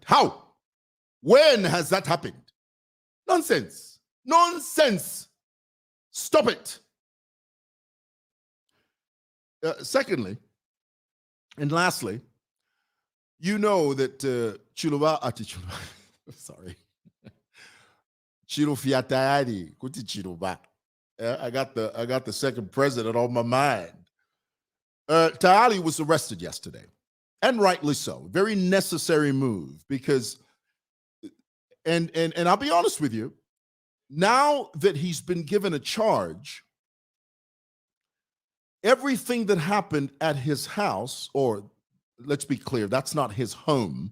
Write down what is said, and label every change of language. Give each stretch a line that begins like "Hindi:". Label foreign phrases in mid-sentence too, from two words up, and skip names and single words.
English: How? When has that happened? Nonsense. Nonsense. Stop it. Secondly, and lastly, you know that sorry. Chirufiatayari, kuti Chiruba. I got the second president on my mind. Tayali was arrested yesterday, and rightly so. Very necessary move because, and I'll be honest with you, now that he's been given a charge, everything that happened at his house, or let's be clear, that's not his home.